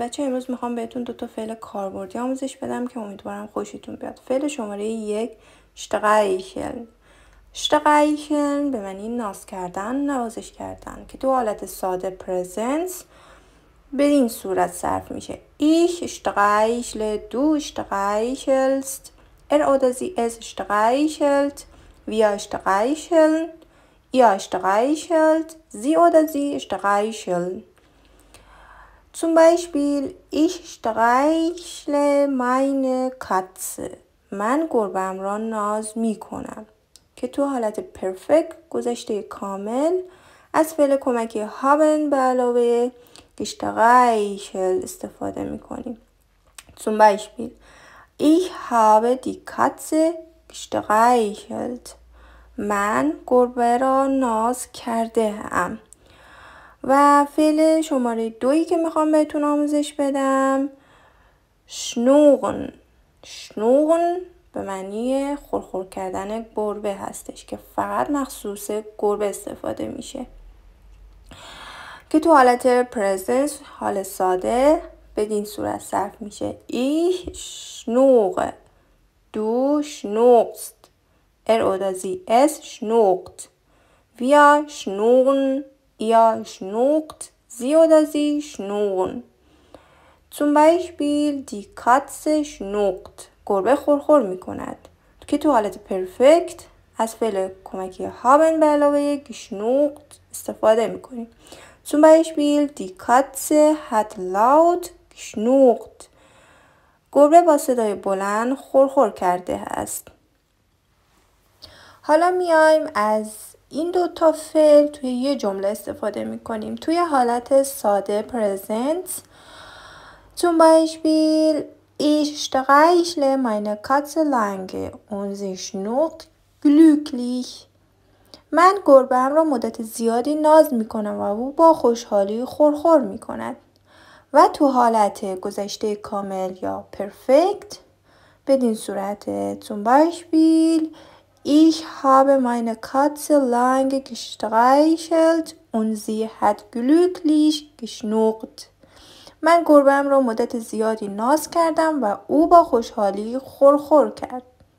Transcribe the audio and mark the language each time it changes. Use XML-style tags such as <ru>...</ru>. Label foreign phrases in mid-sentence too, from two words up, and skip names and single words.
<fa>بچه امروز میخوام بهتون دوتا فعل کاربردی آموزش بدم که امیدوارم خوشتون بیاد. فعل شماره 1 اشتغایشل. اشتغایشل به معنی ناز کردن، نوازش کردن که تو حالت ساده پرزنس به این صورت صرف میشه.</fa> <de>Ich streichle, du streichelst, oder sie es streichelt, wir streicheln, ihr streichelt, sie oder sie streicheln. Zum Beispiel, ich streichle meine Katze.</de> <fa>من گربه‌ام را ناز میکنم که تو حالت پرفکت گذشته کامل از فعل کمکی haben به علاوه gestreichelt استفاده میکنیم.</fa> <de>Zum Beispiel, ich habe die Katze gestreichelt.</de> <fa>من گربه را ناز کرده ام. و فعل شماره 2 که میخوام بهتون آموزش بدم شنوغن. شنوغن به معنی خورخور کردن گربه هستش که فقط مخصوص گربه استفاده میشه که تو حالت پرزنس، حال ساده بدین صورت صرف میشه.</fa> <de>Ich schnurre, du schnurrst, oder sie es schnurrt, wir schnurren, ihr schnurrt, sie oder sie schnurren. Zum Beispiel, die Katze schnurrt.</de> <fa>گربه خورخور میکند که تو حالت پرفکت از فعل کمکی haben به علاوه geschnurrt استفاده میکنیم.</fa> <de>Zum Beispiel, die Katze hat laut geschnurrt.</de> <fa>گربه با صدای بلند خورخور کرده است. حالا میایم از این دوتا فعل توی یه جمله استفاده میکنیم. توی حالت ساده پرزنت</fa> <de>zum Beispiel ich streichle meine Katze lange und sie schnurrt glücklich.</de> <fa>من گربه‌ام را مدت زیادی ناز میکنم و او با خوشحالی خورخور میکند. و تو حالت گذشته کامل یا پرفکت بدین صورت</fa> <de>zum Beispiel Ich habe meine Katze lange gestreichelt und sie hat glücklich geschnurrt.</de> <fa>من گربه‌ام را مدت زیادی ناز کردم و او با خوشحالی خورخور کرد.</fa>